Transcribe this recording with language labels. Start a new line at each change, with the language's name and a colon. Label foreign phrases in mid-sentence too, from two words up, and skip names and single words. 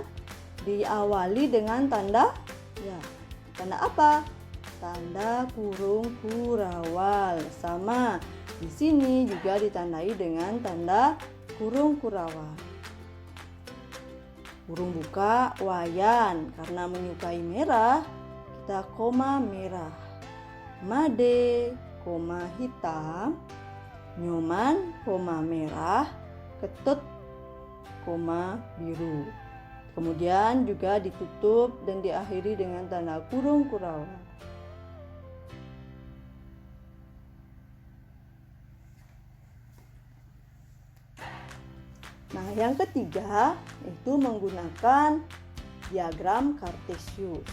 Indonesian: Diawali dengan tanda? Ya, tanda apa? Tanda kurung kurawal. Sama, di sini juga ditandai dengan tanda kurung kurawal. Kurung buka wayan, karena menyukai merah, kita koma merah. Made, koma hitam. Nyoman, koma merah. Ketut, koma biru. Kemudian juga ditutup dan diakhiri dengan tanda kurung kurawal. Nah, yang ketiga itu menggunakan diagram Kartesius.